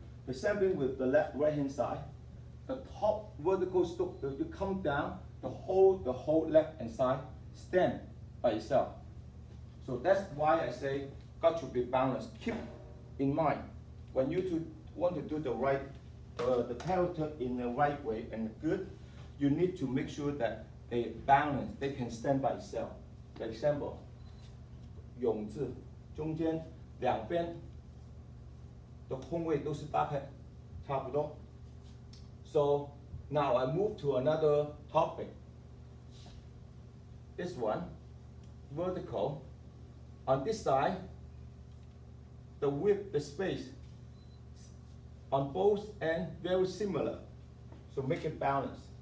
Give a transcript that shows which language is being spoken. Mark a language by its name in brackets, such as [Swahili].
[English] The same thing with the right hand side. The top vertical stroke, you come down, the whole left hand side stand by itself. So that's why I say got to be balanced. Keep in mind, when you want to do the character in the right way and good, you need to make sure that they balance, they can stand by itself. For example, [Chinese] 永字中间两边的空位都是搭配，差不多。 [English] So now I move to another topic. This one, vertical. On this side, the width, the space on both ends very similar. So make it balanced.